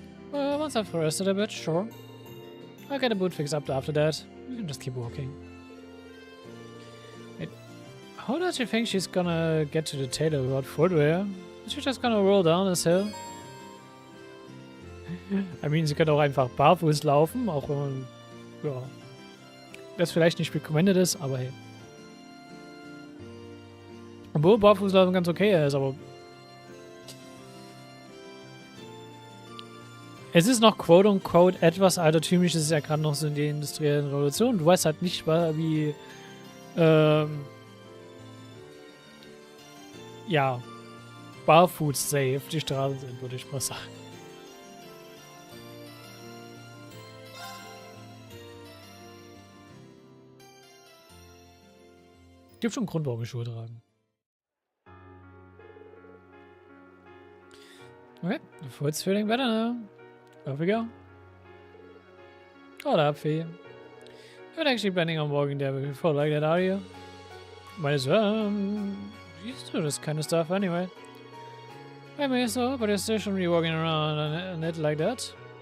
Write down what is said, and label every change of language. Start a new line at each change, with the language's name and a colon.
English: Well, once I've rested a bit, sure. I'll get a boot fixed up after that. We can just keep walking. Wait, how does she think she's gonna get to the tailor without footwear? Is she just gonna roll down this hill? I mean,
German: sie könnte auch einfach barfuß laufen, auch wenn man, ja, das vielleicht nicht recommended ist, aber hey. Obwohl Barfußlaufen ganz okay ist, aber es ist noch quote-unquote etwas altertümlich, es ist ja gerade noch so in der industriellen Revolution. Du weißt halt nicht, wie, ja, barfuß-safe die Straßen sind, würde ich mal sagen. Gibt schon einen Grund, warum wir Schuhe tragen.
English: Okay, the foot's feeling better now. Off we go. Hold up, Fee. You're not actually planning on walking there before like that, are you? Might as well. You used to do this kind of stuff anyway. I may so, but you're still shouldn't be walking around on it like that.